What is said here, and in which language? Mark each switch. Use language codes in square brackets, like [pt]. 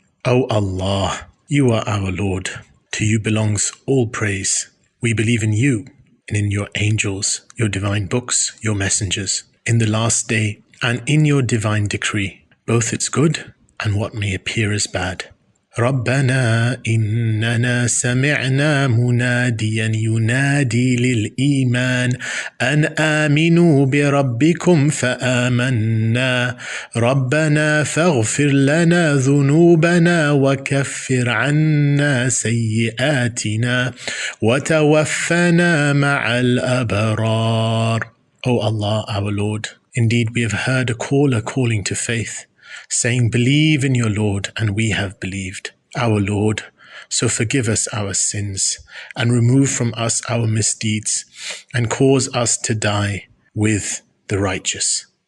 [en] O Allah, you are our Lord. To you belongs all praise. We believe in you and in your angels, your divine books, your messengers, in the last day, and in your divine decree, both its good and what may appear as bad. [ar] ربنا إننا سمعنا مناديا ينادي للإيمان أن آمنوا بربكم فآمنا ربنا فاغفر لنا ذنوبنا وكفر عنا سيئاتنا وتوفنا مع الأبرار. [en] O Allah, our Lord, indeed we have heard a caller calling to faith, saying, believe in your Lord, and we have believed. Our Lord, so forgive us our sins, and remove from us our misdeeds, and cause us to die with the righteous.